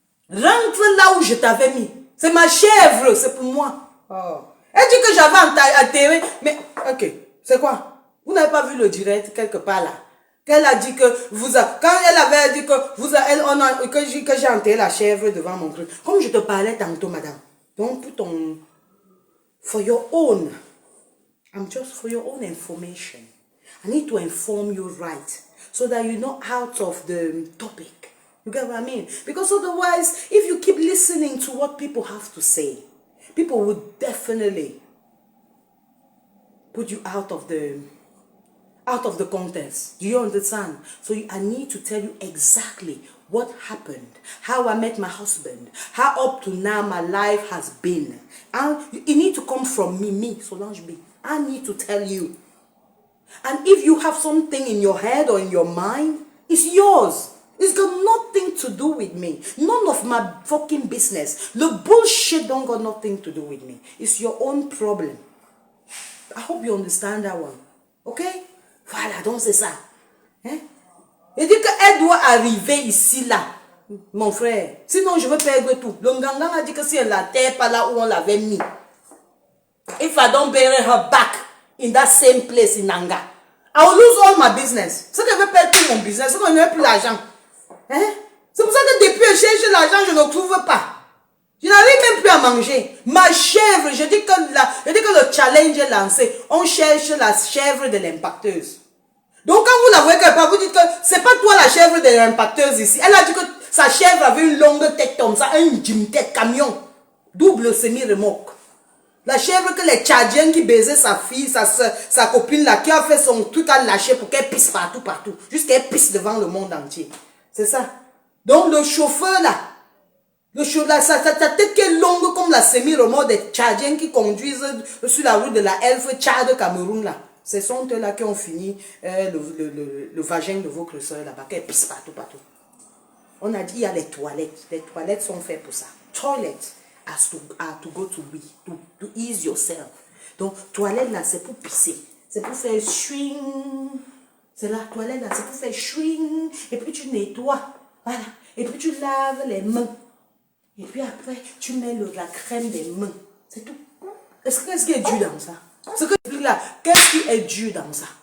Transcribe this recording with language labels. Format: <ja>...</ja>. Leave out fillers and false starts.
<fr>Rentre là où je t'avais mis. C'est ma chèvre, c'est pour moi. Oh. Elle dit que j'avais enterré. Mais, ok, c'est quoi? Vous n'avez pas vu le direct quelque part là? Qu'elle a dit que quand elle avait dit que que j'ai enterré la chèvre devant mon truc. Comme je te parlais tantôt, madame.</fr> <en>Donc, for your own. I'm just for your own information. I need to inform you right so that you're not out of the topic. You get what I mean? Because otherwise, if you keep listening to what people have to say, people will definitely put you out of the context. Do you understand? So I need to tell you exactly what happened, how I met my husband, how up to now my life has been. And it need to come from me, Solange B. I need to tell you. And if you have something in your head or in your mind, it's yours. It's got nothing to do with me. None of my fucking business. The bullshit don't got nothing to do with me. It's your own problem. I hope you understand that one.</en> <fr>Okay? Voilà, donc c'est ça. Hein? Il dit qu'elle doit arriver ici, là. Mon frère. Sinon, je vais perdre tout. Le Ngangang a dit que si elle la terre pas là où on l'avait mis.</fr> <en>If I don't bury her back in that same place in Nanga, I will lose all my business.</en> <fr>C'est que je vais perdre tout mon business. C'est que je n'ai plus l'argent. Hein? C'est pour ça que depuis que je cherche l'argent, je ne trouve pas. Je n'arrive même plus à manger. Ma chèvre, je dis que le challenge est lancé. On cherche la chèvre de l'impacteuse. Donc quand vous la voyez quelque part, vous dites que c'est pas toi la chèvre de l'impacteuse ici. Elle a dit que sa chèvre avait une longue tête comme ça, une tête camion, double semi-remorque. La chèvre que les Tchadiens qui baisaient sa fille, sa copine là, qui a fait son truc à lâcher pour qu'elle pisse partout. Jusqu'à qu'elle pisse devant le monde entier. C'est ça. Donc le chauffeur là, sa tête qui est longue comme la semi-remorque des Tchadiens qui conduisent sur la route de la Elfe Tchad Cameroun là. Ce sont eux là qui ont fini le vagin de votre soeur là-bas, qu'elle pisse partout. On a dit il y a les toilettes. Les toilettes sont faites pour ça.</fr> <en>Toilettes are to go to we, to ease yourself.</en> <fr>Donc, toilette là, c'est pour pisser. C'est pour faire swing. C'est la toilette là, c'est pour faire swing. Et puis tu nettoies. Voilà. Et puis tu laves les mains. Et puis après, tu mets la crème des mains. C'est tout. Qu'est-ce qui est dur dans ça? Ce que je dis là, qu'est-ce qui est dur dans ça?</fr>